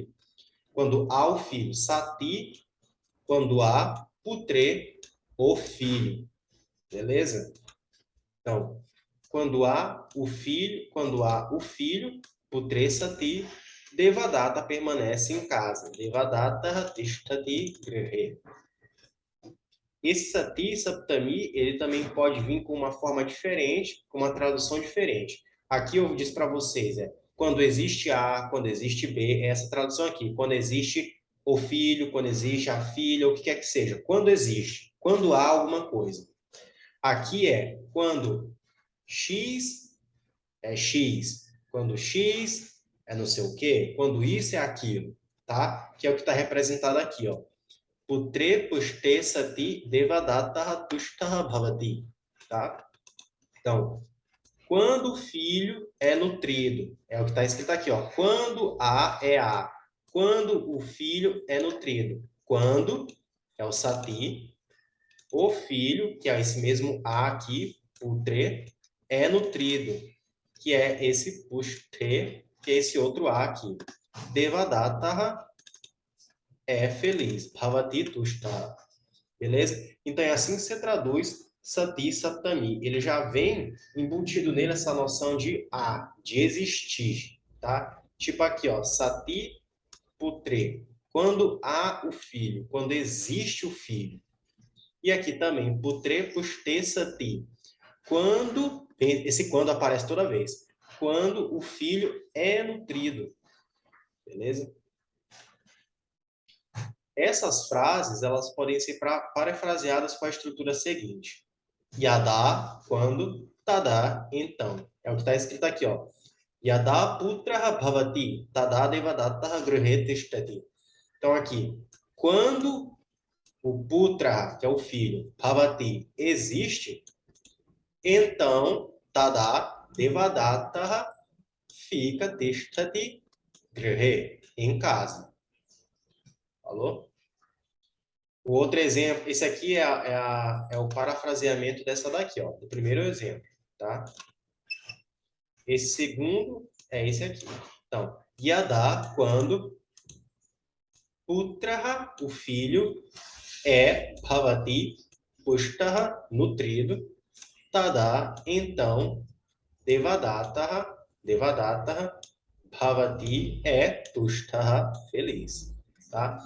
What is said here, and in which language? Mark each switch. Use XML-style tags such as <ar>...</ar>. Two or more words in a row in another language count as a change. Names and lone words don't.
<pt>Quando há o filho, sati, quando há putre, o filho. Beleza? Então, quando há o filho,</pt> <sa>putre sati,</sa> <pt>devadatta permanece em casa.</pt> <sa>Devadatta tishtati grihe.</sa> <pt>Esse</pt> <sa>sati, saptami,</sa> <pt>ele também pode vir com uma forma diferente, com uma tradução diferente. Aqui eu disse para vocês, quando existe A, quando existe B, é essa tradução aqui. Quando existe o filho, quando existe a filha, o que quer que seja. Quando existe, quando há alguma coisa. Aqui é quando X é X, quando X é não sei o quê, quando isso é aquilo, tá? Que é o que está representado aqui, ó.</pt> <sa>Putre pushte sati devadatta tushtaha bhavati,</sa> <pt>tá? Então, quando o filho é nutrido, é o que está escrito aqui, ó. Quando A é A. Quando o filho é nutrido. Quando é o sati, o filho, que é esse mesmo A aqui, putre, é nutrido, que é esse pushte, que é esse outro A aqui. Devadatta é feliz.</pt> <sa>Bhavati tushta.</sa> <pt>Beleza? Então é assim que você traduz</pt> <sa>sati, saptami.</sa> <pt>Ele já vem embutido nele essa noção de de existir, tá? Tipo aqui, ó,</pt> <sa>sati, putre.</sa> <pt>Quando há o filho, quando existe o filho. E aqui também,</pt> <sa>putre, puste, sati.</sa> <pt>Quando, esse quando aparece toda vez. Quando o filho é nutrido. Beleza? Essas frases, elas podem ser parafraseadas com a estrutura seguinte. Yada, quando, tada, então. É o que está escrito aqui, ó.</pt> <sa>Yada putra bhavati, tada devadatta grihe tishtati.</sa> <pt>Então, aqui, quando o putra, que é o filho, bhavati, existe, então,</pt> <sa>tada devadatta</sa> <pt>fica</pt> <sa>tishtati grihe,</sa> <pt>em casa. Falou? O outro exemplo, esse aqui é o parafraseamento dessa daqui, ó, do primeiro exemplo, tá? Esse segundo é esse aqui. Então, Yada, quando Putraha, o filho, é Bhavati, Pushtaha, nutrido, Tada, então, Devadattaha, Devadattaha, Bhavati é Tushtaha, feliz. Tá?</pt>